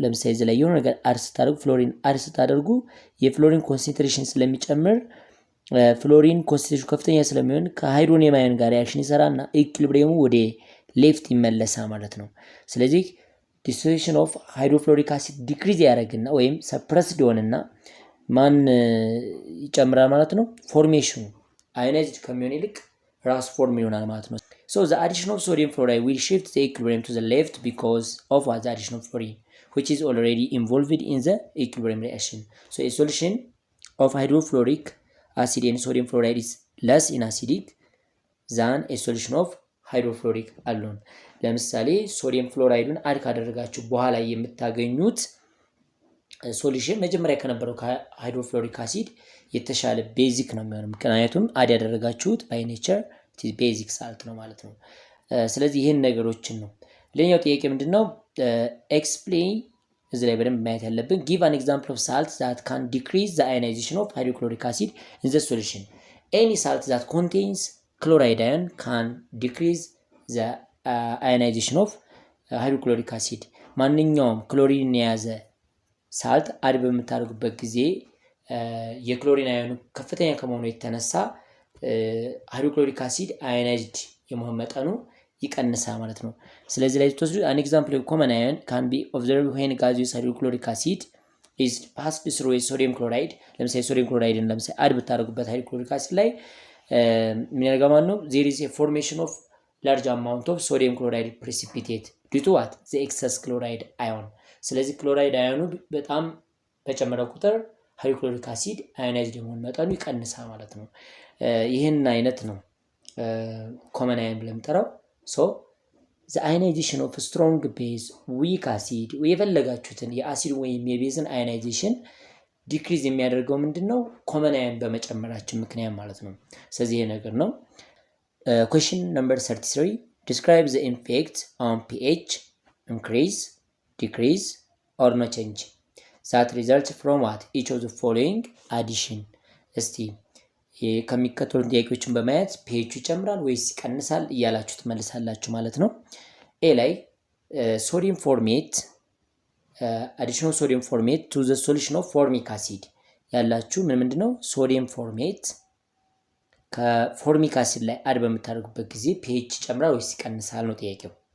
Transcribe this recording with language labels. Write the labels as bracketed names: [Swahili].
[Amharic] ለምሳሌ እዚህ ላይ የሆነ ነገር አድ ስታደርጉ ፍሎሪን አድ ስታደርጉ የፍሎሪን ኮንሰንትሬሽን ስለሚጨምር ፍሎሪን ኮንሰንትሬሽን ከፍተኛ ስለሚሆን ከሃይድሮኒየም አዮን ጋር ሪአክሽን ይሰራና ኢኩሊብሪየሙ ወደ ሌፍት ይመለሳል ማለት ነው። ስለዚህ ዲሶሉሽን ኦፍ ሃይድሮፍሎሪክ አሲድ ዲክሪዝ ያደርግና ወይም ሰፕረስድ ይሆንና ማን ይጨምራል ማለት ነው? ፎርሜሽኑ አዮናይዝድ ከሚሆን ይልቅ ራስ ፎርም ይሆናል ማለት ነው። [English] So the addition of sodium fluoride will shift the equilibrium to the left because of what? The addition of fluorine, which is already involved in the equilibrium reaction. So a solution of hydrofluoric acid and sodium fluoride is less in acidic than a solution of hydrofluoric alone. [Amharic] ለምሳሌ ሶዲየም ፍሎራይዱን አድ ካደረጋችሁ በኋላ የምታገኙት ሶሉሽን መጀመሪያ ከነበረው ከሃይድሮፍሎሪክ አሲድ የተሻለ ቤዚክ ነው የሚሆነው። ምክንያቱም አድ ያደረጋችሁት ባይ ኔቸር ቤዚክ ሳልት ነው ማለት ነው። ስለዚህ ይህን ነገሮችን ነው። ሌላኛው ጥያቄ ምንድነው? ኤክስፕሌን እዚህ ላይ በደንብ ማየት ያለብን [English] give an example of salt that can decrease the ionization of hydrochloric acid in the solution. Any salt that contains chloride ion can decrease the ionization of hydrochloric acid. [Amharic] ማንኛውም ክሎሪን የያዘ ሳልት አድ በምታደርጉበት ጊዜ የክሎሪን አዮኑ ከፍተኛ ከመሆኑ የተነሳ ሃይድሮክሎሪክ አሲድ አዮናይዝድ የመሆን መጠኑ ይቀንሳል ማለት ነው። ስለዚህ ላይ ተወስዱ [English] an example of common ion can be observed when gaseous hydrochloric acid is passed through a sodium chloride. [Amharic] ለምሳሌ ሶዲየም ክሎራይድን ለምሳሌ አድ ብታደርጉበት ሃይድሮክሎሪክ አሲድ ላይ ምን ያደርጋል ማለት ነው? [English] there is a formation of large amount of sodium chloride precipitate due to what? the excess chloride ion. [Amharic] ስለዚህ ክሎራይድ አዮኑ በጣም በጨመረ ቁጥር ሃይድሮክሎሪክ አሲድ አዮናይዝድ የመሆን መጠኑ ይቀንሳል ማለት ነው። ይህን አይነት ነው ኮመን አዮን ብለን የምንጠራው። ሶ [English] the ionization of strong base weak acid [Amharic] የፈለጋችሁትን የአሲድ ወይም የቤዝን አዮናይዜሽን ዲክሪዝ የሚያደርገው ምንድነው? ኮመን አዮን በመጨመራችን ምክንያት ማለት ነው። ስለዚህ ይሄ ነገር ነው። [English] question number 33 describe the effect on pH increase, decrease or no change that results from what? each of the following addition. [Amharic] እስቲ ከሚከተሉ ጥያቄዎችን በማየት pH ይጨምራል ወይስ ይቀንሳል እያላችሁ ትመልሳላችሁ ማለት ነው። ኤ ላይ ሶዲየም ፎርሜት [English] additional sodium formate to the solution of formic acid [Amharic] ያላችሁ ምንድነው ሶዲየም ፎርሜት ከፎርሚክ አሲድ ላይ አድ በምታደርጉበት ጊዜ ፒኤች ይጨምራል ወይስ ይቀንሳል ነው ጥያቄው።